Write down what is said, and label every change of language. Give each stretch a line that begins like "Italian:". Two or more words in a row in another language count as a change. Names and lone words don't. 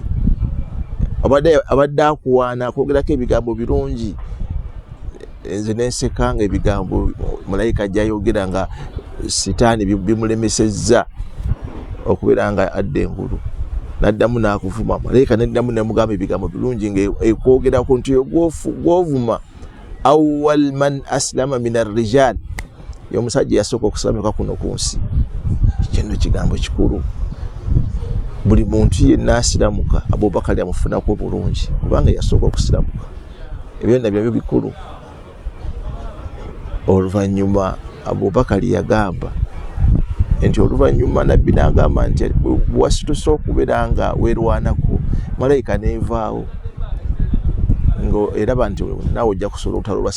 Ganda: abadde akuwaana akwogerako ebigambo birungi nze nensekanga ebigambo malayika ajjayogera nga sitaani bimulemesezza okubeera nga adda engulu naddamu n'akuvuma malayika neddamu nemugamba ebigambo birungi ngaekwogerako nti gwovuma
Arabic: أول من أسلم من الرجال
Ganda: y'omusajja yasooka okusilamika kuno ku nsi kino kigambo kikulu buli muntu yenna asiramuka Abubakar amufunako bulungi kubanga yasooka okusiramuka ebyo nabyo bikulu oluvannyuma Abubakar yagamba nti oluvannyuma nabbi n'agamba nti bwasitusa okubeera nga weerwanako malayika neevaawo eraba nti naawe ojja kusobola olutalo lwa